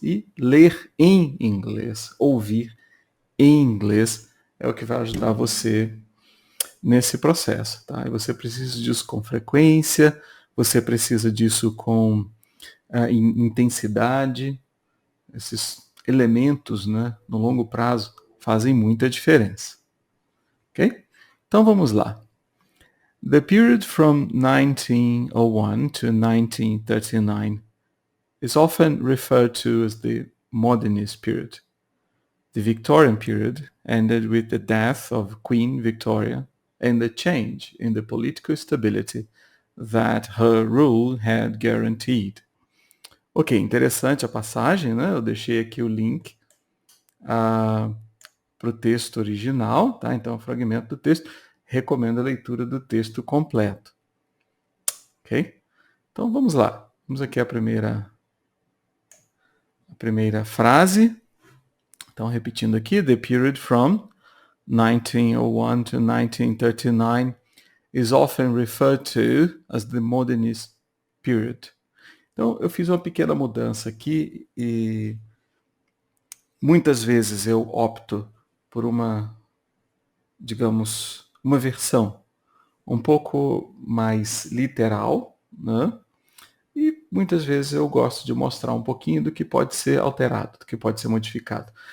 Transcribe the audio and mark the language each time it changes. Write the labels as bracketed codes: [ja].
[pt] E ler em inglês, ouvir em inglês, é o que vai ajudar você nesse processo. Tá? E você precisa disso com frequência, você precisa disso com intensidade. Esses elementos, né, no longo prazo, fazem muita diferença. Ok? Então vamos lá. [en] The period from 1901 to 1939 is often referred to as the modernist period. The Victorian period ended with the death of Queen Victoria and the change in the political stability that her rule had guaranteed. [pt] Ok, interessante a passagem, né? Eu deixei aqui o link para o texto original, tá? Então, é um fragmento do texto. Recomendo a leitura do texto completo. Ok? Então, vamos lá. Vamos aqui à primeira frase. Então, repetindo aqui, [en] the period from 1901 to 1939 is often referred to as the modernist period. [pt] Então, eu fiz uma pequena mudança aqui e muitas vezes eu opto por uma, digamos, uma versão um pouco mais literal, né? E muitas vezes eu gosto de mostrar um pouquinho do que pode ser alterado, do que pode ser modificado.